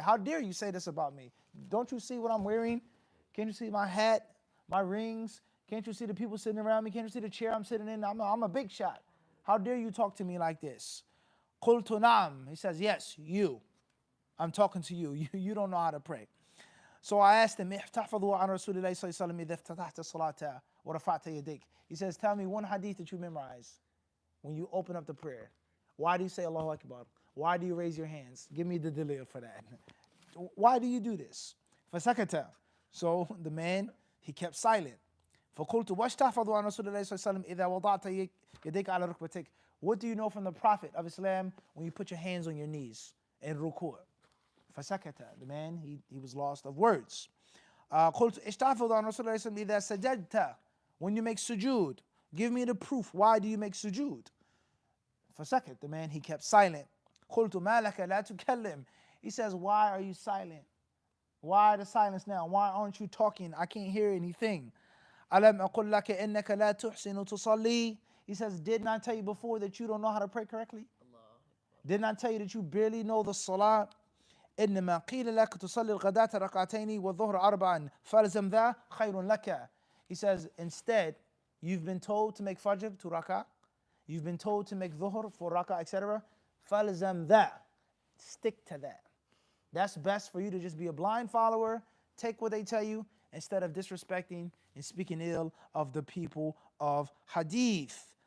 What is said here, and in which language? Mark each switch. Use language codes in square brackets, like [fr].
[en] How dare you say this about me? Don't you see what I'm wearing? Can't you see my hat, my rings? Can't you see the people sitting around me? Can't you see the chair I'm sitting in? I'm a big shot. How dare you talk to me like this? [ar] قُلْتُ نَعَمْ. [en] He says, yes, you. I'm talking to you. You don't know how to pray. So I asked him, [ar] احتفظوا عن رسول الله صلى الله عليه وسلم إذا افتتحت الصلاة ورفعت يديك. [en] He says, tell me one hadith that you memorize when you open up the prayer. Why do you say Allahu Akbar? Why do you raise your hands? Give me the dalil for that. Why do you do this? [ar] فسكت. [en] So the man, he kept silent. [ar] فقلت واش تحفظ عن رسول الله صلى الله عليه وسلم إذا وضعت يديك على ركبتيك. [en] What do you know from the Prophet of Islam when you put your hands on your knees in ruku'? [ar] فسكت. [en] The man, he was lost of words. [ar] قلت ايش تحفظ عن رسول الله صلى الله عليه وسلم إذا سجدت. [en] When you make sujood, give me the proof. Why do you make sujood? [ar] فسكت. [en] The man, he kept silent. [ar] قلت ما لك لا تكلم. [en] He says, why are you silent? Why the silence now? Why aren't you talking? I can't hear anything. [ar] ألم أقل لك إنك لا تحسن تصلي. [en] He says, didn't I tell you before that you don't know how to pray correctly? Didn't I tell you that you barely know the salah? [ar] إنما قيل لك تصلي الغداة ركعتين والظهر أربعا فالزم ذا خير لك. [en] He says, instead, you've been told to make fajr to rak'ah. You've been told to make dhuhr for rak'ah, etc. [ar] فالزم ذا. [en] Stick to that. That's best for you to just be a blind follower, take what they tell you, instead of disrespecting and speaking ill of the people of Hadith.